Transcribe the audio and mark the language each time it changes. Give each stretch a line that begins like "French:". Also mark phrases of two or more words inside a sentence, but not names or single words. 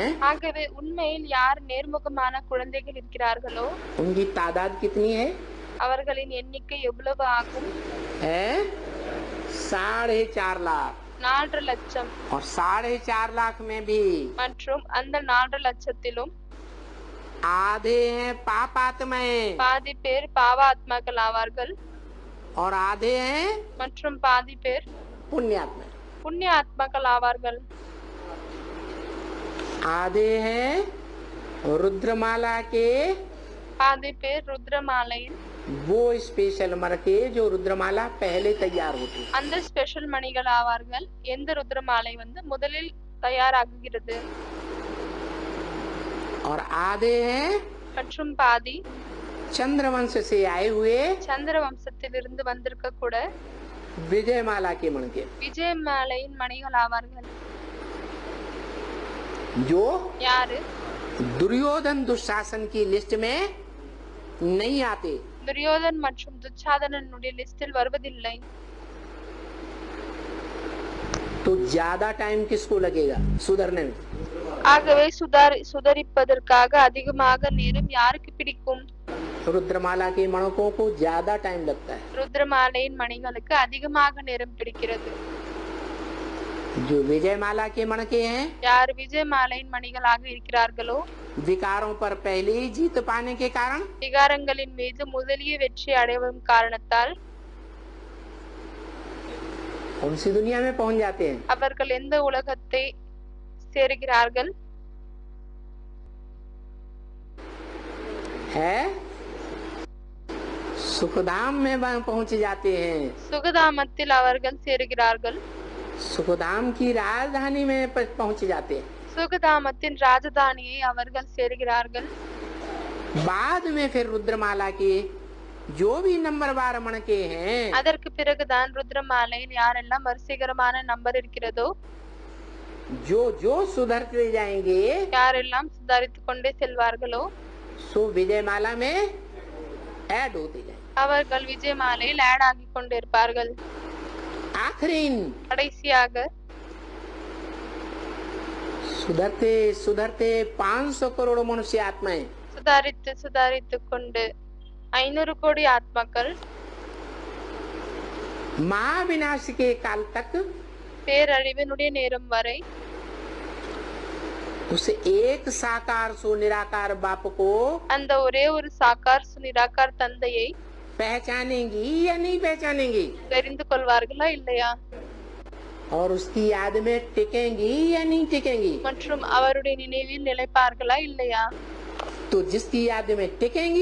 Tamil: ஆகவே உண்மையில் யார் நேர்முகமான குழந்தைகள் இருக்கிறார்களோ
Hindi: उनकी तादाद कितनी है?
Tamil: அவர்களின் எண்ணிக்கை எவ்வளவு ஆகும்?
Hindi: है 4.5 लाख।
Tamil: 4 லட்சம்.
Hindi: और 4.5 लाख में भी
Tamil: மற்றும் அந்த 4 லட்சத்திலும்
Hindi: आधे हैं पापात्माएं
Tamil: பாதி பேர் பாவாத்மாக்கள் ஆவார்கள்,
Hindi: और आधे हैं
Tamil: மற்றும் பாதி பேர்
Hindi: पुण्यात्माएं।
Tamil: புண்ணிய ஆத்மாக்கள் ஆவார்கள்.
Hindi: आधे हैं रुद्रमाला के
Tamil: பாதி பேர் ருத்ரமாலையில்
Hindi: वो स्पेशल मर के जो रुद्रमाला पहले तैयार होती है।
Tamil: அந்த ஸ்பெஷல் மணிகள் ஆவார்கள். எந்த ருத்ரமாலை முதலில் தயாராகுகிறது.
Hindi: और आधे हैं
Tamil: மற்றும் பாதி
Hindi: चंद्रवंश से आए हुए
Tamil: சந்திர வம்சத்திலிருந்து வந்திருக்க கூட
Hindi: विजयमाला के मण के,
Tamil: விஜயமாலையின் மணிகள் ஆவார்கள்.
Hindi: जो
Tamil: யாரு
Hindi: दुर्योधन दुशासन की लिस्ट में नहीं आते।
Tamil: துரியோதன் மற்றும் துச்சாதனனுடைய லிஸ்டில் வருவதில்லை.
Hindi: तो ज्यादा टाइम किसको लगेगा सुधरने में?
Tamil: ஆகவே சுதரிப்பதற்காக அதிகமாக நேரம் யாருக்கு பிடிக்கும்?
Hindi: रुद्रमाला के मणकों को ज्यादा टाइम लगता है।
Tamil: ருத்ரமாலையின் மணிகளுக்கு அதிகமாக நேரம் பிடிக்கிறது.
Hindi: जो विजयमाला के मणके हैं,
Tamil: யார் விஜயமாலையின் மணிகளாக இருக்கிறார்களோ
Hindi: विकारों पर पहले ही जीत पाने के कारण
Tamil: விகாரங்களின் மீது முதலிய வெற்றி அடையும் காரணத்தால்
Hindi: उनसी दुनिया में पहुंच जाते हैं।
Tamil: அவர்கள் எந்த உலகத்தை சேருகிறார்கள்?
Hindi: है सुखधाम में वह पहुंच जाते हैं।
Tamil: சுகதாமத்தில் அவர்கள் சேருகிறார்கள்.
Hindi: सुखधाम की राजधानी में पहुंच जाते हैं।
Tamil: சுகதாமத்தின் ராஜதானியை அவர்கள் சேருகிறார்கள்.
Hindi: बाद में फिर रुद्रमाला के जो भी नंबरवार मणके हैं,
Tamil: அதற்கு பிறகுதான் ருத்ரமாலையில் யாரெல்லாம் வரிசைகரமான நம்பர் இருக்கிறதோ
Hindi: जो जो सुधरते जाएंगे,
Tamil: யாரெல்லாம் சுதாரித்துக் கொண்டே செல்வார்களோ
Hindi: सो विजयमाला में ऐड होते जाएंगे।
Tamil: அவர்கள் விஜயமாலையில் ஆட் ஆகிக் கொண்டிருப்பார்கள்.
Hindi: आखिरी
Tamil: கடைசியாக
Hindi: सुधरते सुधरते 500 करोड़ मनुष्य आत्माएं
Tamil: சுதாரித்துக் கொண்டு 500 கோடி ஆத்மாக்கள்
Hindi: महाविनाश के काल तक
Tamil: பேரழிவினுடைய நேரம் வரை
Hindi: उस एक साकार सो निराकार बाप को
Tamil: அந்த ஒரே ஒரு சாக்கார் நிராகார் தந்தையை
Hindi: पहचानेंगी या नहीं पहचानेंगी,
Tamil: தெரிந்து கொள்வார்களா இல்லையா?
Hindi: और उसकी याद में टिकेंगी या नहीं टिकेंगी।
Tamil: மற்றும் அவருடைய நினைவில் நிலைப்பார்களா இல்லையா?
Hindi: तो जिसकी याद में टिकेंगी